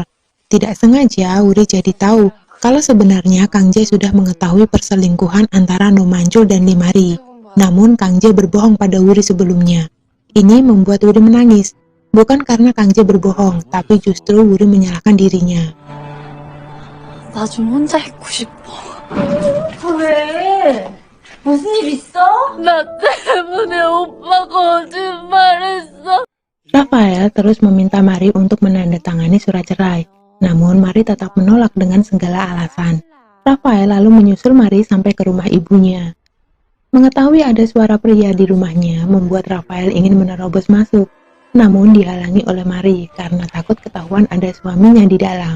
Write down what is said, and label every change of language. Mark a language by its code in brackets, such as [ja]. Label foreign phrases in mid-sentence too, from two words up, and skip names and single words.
[id] Tidak sengaja, Wuri jadi tahu kalau sebenarnya Kang Jae sudah mengetahui perselingkuhan antara No Mancul dan Limari. Namun Kang Jae berbohong pada Wuri sebelumnya. Ini membuat Wuri menangis. Bukan karena Kang Jae berbohong, tapi justru Wuri menyalahkan dirinya. [ko] 나 좀 혼자 있고 싶어. 왜? 무슨 일 있어? 나 때문에 오빠가 거짓말했어. [id] Rafael terus meminta Mari untuk menandatangani surat cerai. Namun Mari tetap menolak dengan segala alasan. Rafael lalu menyusul Mari sampai ke rumah ibunya. Mengetahui ada suara pria di rumahnya membuat Rafael ingin menerobos masuk, namun dihalangi oleh Mari karena takut ketahuan ada suaminya di dalam.